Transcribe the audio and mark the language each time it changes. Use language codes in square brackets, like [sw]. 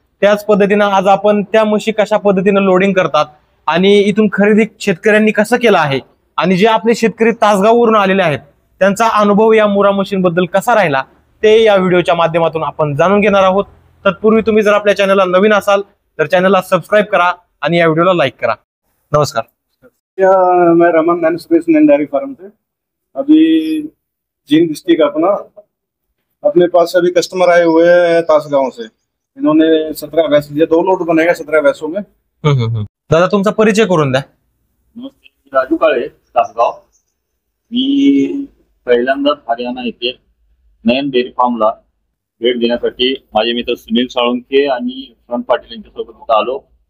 [mr] त्याच पद्धतीनं आज आपण त्या म्हशी कशा पद्धतीनं लोडिंग करतात आणि इथून खरेदी शेतकऱ्यांनी कसं केलं आहे आणि जे आपले शेतकरी तासगाववरून आलेले आहेत त्यांचा अनुभव या मुरा मशीनबद्दल कसा राहिला ते या व्हिडिओच्या माध्यमातून आपण जाणून घेणार आहोत. तत्पूर्वी तुम्ही जर आपल्या चॅनलला नवीन असाल तर चॅनलला सबस्क्राइब करा आणि या व्हिडिओला लाईक करा. नमस्कार. [hi] मैं रमन नैन सुरेश नयन डेयरी फार्म से अभी जींद डिस्ट्रिक्ट अपने पास अभी कस्टमर आए हुए हैं तासगांव से. इन्होंने 17 भैंस लिए. 2 लोट बनेगा 17 भैंसों में. [mr] दादा तुमचा परिचय करून द्या. राजू काळे, तासगाव. मी पहिल्यांदाच हरियाणा येथे नयन डेअरी फार्मला भेट देण्यासाठी माझे मित्र सुनील साळुंखे आणि यशवंत पाटील यांच्यासोबत आलो.